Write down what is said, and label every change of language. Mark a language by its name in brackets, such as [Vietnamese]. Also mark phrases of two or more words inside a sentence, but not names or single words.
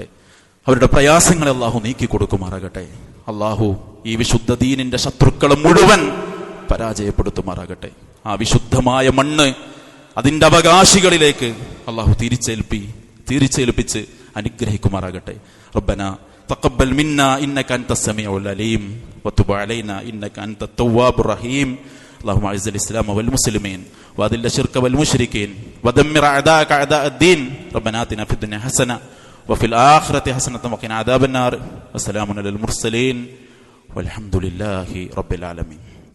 [Malayalam] അവരുടെ പ്രയാസങ്ങളെ അള്ളാഹു നീക്കി കൊടുക്കുമാറാകട്ടെ. അള്ളാഹു ഈ വിശുദ്ധ ദീനിന്റെ ശത്രുക്കളെ മുഴുവൻ പരാജയപ്പെടുത്തുമാറാകട്ടെ. ആ വിശുദ്ധമായ മണ്ണ് അതിന്റെ അവകാശികളിലേക്ക് അള്ളാഹു തിരിച്ചേൽപ്പിച്ച് അനുഗ്രഹിക്കുമാറാകട്ടെ. [Arabic] ربنا تقبل منا إنك أنت السميع العليم وتب علينا إنك أنت التواب الرحيم. اللهم اعز الاسلام والمسلمين واذل الشرك والمشركين ودمر اعداءك اعداء الدين. ربنا آتنا في الدنيا حسنه وفي الاخره حسنه وقنا عذاب النار. والسلام على المرسلين والحمد لله رب العالمين.